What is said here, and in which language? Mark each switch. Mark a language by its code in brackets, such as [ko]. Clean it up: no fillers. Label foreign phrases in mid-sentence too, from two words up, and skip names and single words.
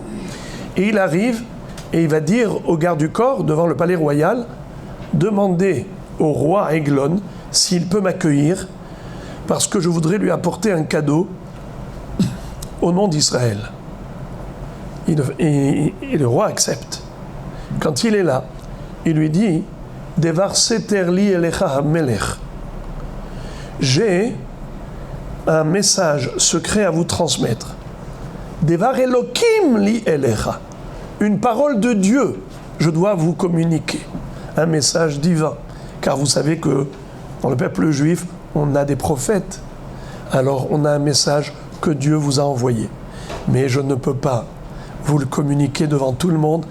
[fr] Et il arrive et il va dire au garde du corps, devant le palais royal, demandez au roi Eglon s'il peut m'accueillir, parce que je voudrais lui apporter un cadeau au nom d'Israël. Et le roi accepte. Quand il est là, il lui dit [he] דבר סתר לי אליך המלך. [fr] J'ai un message secret à vous transmettre. [he] דבר אלוהים לי אליך. [fr] Une parole de Dieu, je dois vous communiquer. Un message divin. Car vous savez que dans le peuple juif, on a des prophètes. Alors on a un message que Dieu vous a envoyé. Mais je ne peux pas vous le communiquer devant tout le monde.